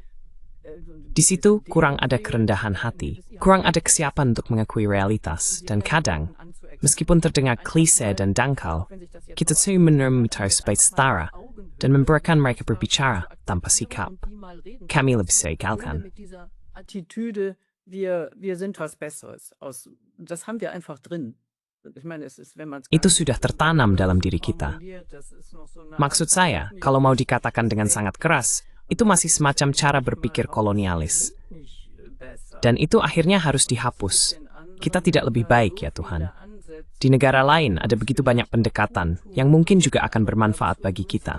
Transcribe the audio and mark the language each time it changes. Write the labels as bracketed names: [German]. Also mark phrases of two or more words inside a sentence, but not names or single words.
[Indonesian] Di situ kurang ada kerendahan hati, kurang ada kesiapan untuk mengakui realitas, dan kadang, meskipun terdengar klise dan dangkal, kita tuh menerima sebagai setara dan membiarkan mereka berbicara tanpa sikap. Kami lebih segalkan. [German] Attitüde, wir sind was Besseres. Das haben wir einfach drin. [Indonesian] Itu sudah tertanam dalam diri kita. Maksud saya, kalau mau dikatakan dengan sangat keras, itu masih semacam cara berpikir kolonialis. Dan itu akhirnya harus dihapus. Kita tidak lebih baik ya Tuhan. Di negara lain ada begitu banyak pendekatan yang mungkin juga akan bermanfaat bagi kita.